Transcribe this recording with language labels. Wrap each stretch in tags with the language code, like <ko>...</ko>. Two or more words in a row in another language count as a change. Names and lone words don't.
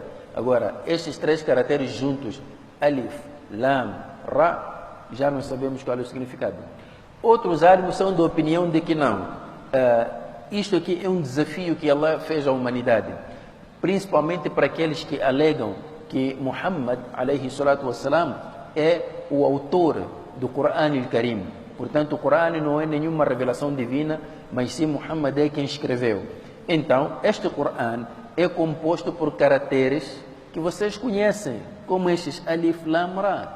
<pt>Agora, estes 3 caracteres juntos, Alif, Lam, Ra, já não sabemos qual é o significado. Outros alimos são da opinião de que não. Isto aqui é um desafio que Allah fez à humanidade, principalmente para aqueles que alegam que Muhammad,</pt> <ar>عليه الصلاة والسلام,</ar> <pt>é o autor do Coran al-Karim. Portanto, o Coran não é nenhuma revelação divina, mas sim Muhammad é quem escreveu. Então, este Coran é composto por caracteres que vocês conhecem, como estes Alif, Lam, Ra.</pt>